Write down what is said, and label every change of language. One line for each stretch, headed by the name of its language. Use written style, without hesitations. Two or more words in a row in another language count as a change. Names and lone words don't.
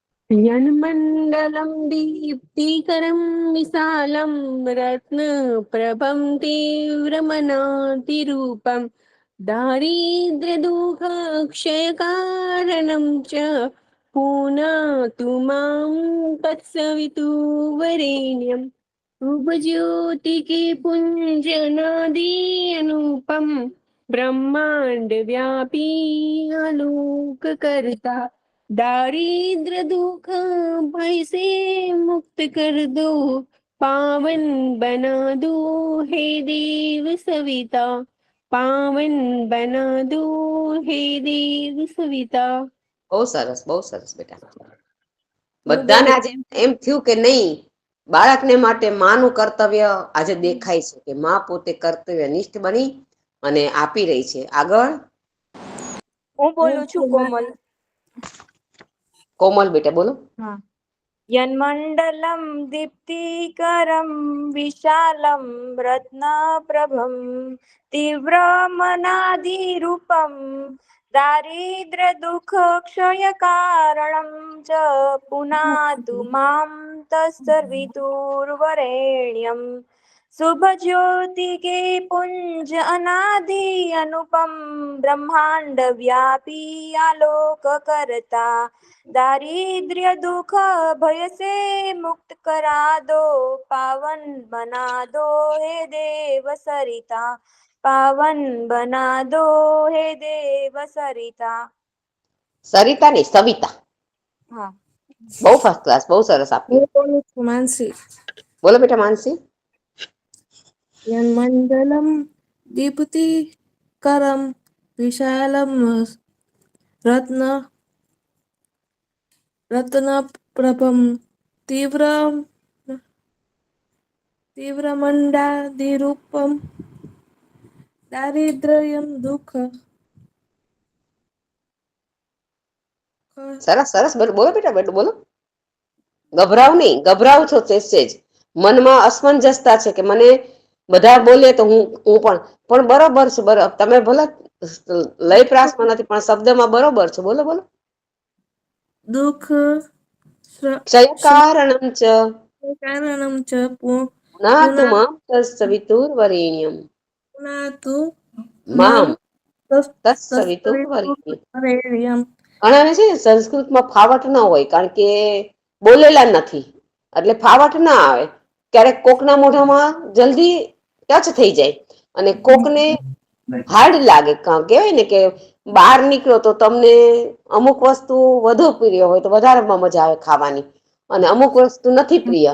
Sanskrit: यन्मण्डलं दीप्तिकरं विशालं रत्नप्रभं तीव्रमनातिरूपं दारिद्र्यदुःखक्षयकारणं च पुनातु मां तत्सवितुर्वरेण्यं
Hindi: शुभज्योतिके पुञ्जनादि अनुपम ब्रह्मांड व्यापी आलोककर्ता दारिद्र दुख भय से मुक्त कर दो पावन बना दो हे देव सविता पावन बना दो हे देव सविता।
Gujarati: બહુ સરસ બેટા. બધાને આજે એમ થયું કે નહીં, બાળકને માટે માનું કર્તવ્ય આજે દેખાય છે કે માં પોતે કર્તવ્યનિષ્ઠ બની અને આપી રહી છે. આગળ હું બોલું છું કોમલ. કોમલ બેટા બોલો.
Sanskrit: यन्मण्डलं दीप्तिकरं विशालं रत्नप्रभं तीव्रमनादिरूपं दारिद्र्यदुःखक्षयकारणं च पुनातु मां
Hindi: तत्सवितुर्वरेण्यं शुभज्योतिके पुञ्ज अनादि अनुपम ब्रह्मांड व्यापी आलोककर्ता दारिद्र्य दुख भय से मुक्त करा दो पावन बना दो हे देव सरिता पावन बना दो हे देव सरिता.
Gujarati: સરિતા નહીં, સવિતા. હા, બહુ
English: first class,
Gujarati: બહુ સરસ આપી. માનસી. બોલો બેટા માનસી.
Sanskrit: यन्मण्डलं दीप्तिकरं विशालं रत्नप्रभं तीव्रमण्डादिरूपं दारिद्र्यं दुःख
Gujarati: સરસ સરસ બોલો બેટા બોલો. ગભરાવ નહીં, ગભરાવ છો તે જ મનમાં અસમંજસતા છે કે મને બધા બોલે તો હું પણ બરોબર છે. તમે ભલે લય પ્રાસમાં નથી પણ શબ્દમાં બરોબર છે. બોલો બોલો.
Sanskrit: दुःख ક્ષયકારણમ ચ कारणं च પુનાતુ મામ તત્સવિતુર્વરેણ્યમ पुनातु મામ તત્સવિતુર્વરેણ્યમ. तत्सवितुर्वरेण्यं.
Gujarati: ઘણાને છે ને સંસ્કૃતમાં ફાવટ ન હોય કારણ કે બોલેલા નથી એટલે ફાવટ ના આવે. ક્યારેક કોકના મોઢામાં જલ્દી ટચ થઈ જાય અને કોકને હાર્ડ લાગે. કહેવાય ને કે બહાર નીકળો તો તમને અમુક વસ્તુ વધુ પ્રિય હોય તો વધારેમાં મજા આવે ખાવાની અને અમુક વસ્તુ નથી પ્રિય.